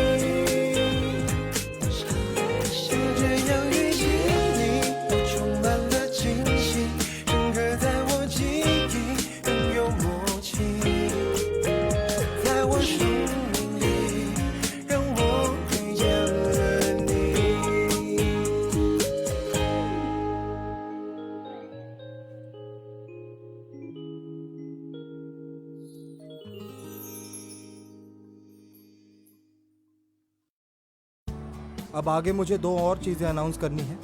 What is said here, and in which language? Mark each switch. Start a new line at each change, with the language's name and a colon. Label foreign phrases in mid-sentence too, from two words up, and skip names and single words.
Chinese: 就这样遇见你，我充满了惊喜，深刻在我记忆，更有默契，在我生命里，让我遇见了你。
Hindi: अब आगे मुझे 2 और चीजें अनाउंस करनी है।